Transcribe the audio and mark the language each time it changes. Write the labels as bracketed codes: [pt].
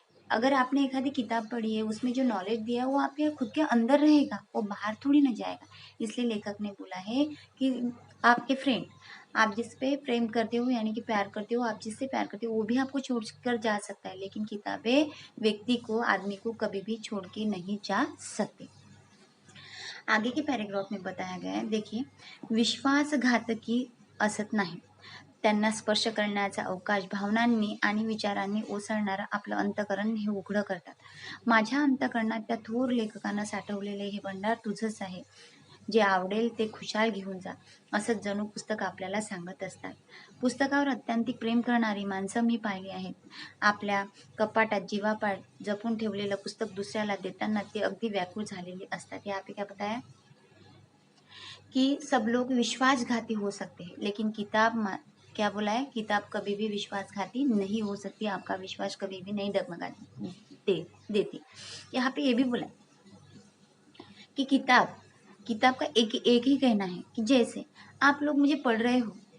[hi] अगर आपने एखादी किताब पढ़ी है, उसमें जो नॉलेज दिया है वो आपके खुद के अंदर रहेगा, वो बाहर थोड़ी ना जाएगा. इसलिए लेखक ने बोला है कि आपके फ्रेंड, आप जिस पे प्रेम करते हो यानी कि प्यार करते हो, आप जिससे प्यार करते हो वो भी आपको छोड़ कर जा सकता है, लेकिन किताबें व्यक्ति को, आदमी को कभी भी छोड़ के नहीं जा सकते. आगे के पैराग्राफ में बताया गया है, देखिए, [mr] विश्वासघातकी असत नाही, त्यांना स्पर्श करण्याचा अवकाश भावनांनी आणि विचारांनी ओसळणारं आपलं अंतःकरण हे उघडं करतात. माझ्या अंतःकरणात त्या थोर लेखकानं साठवलेले हे भंडार तुझंच आहे, जे आवडेल ते खुशाल घेऊन जा, असंच जणू पुस्तक आपल्याला सांगत असतात. पुस्तकावर अत्यंतिक प्रेम करणारी माणसं मी पाहिली आहेत. आपल्या कपाटात जीवापाड जपून ठेवलेलं पुस्तक दुसऱ्याला देताना ते अगदी व्याकुळ झालेले असतात. [hi] यहाँ पे क्या बताया कि सब लोग विश्वासघाती हो सकते हैं, लेकिन क्या बोला है, किताब कभी भी विश्वासघाती नहीं हो सकती, आपका विश्वास कभी भी नहीं डगमगा देती। यहाँ पे ये भी बोला है कि किताब का एक ही कहना है कि जैसे आप लोग मुझे पढ़ रहे हो,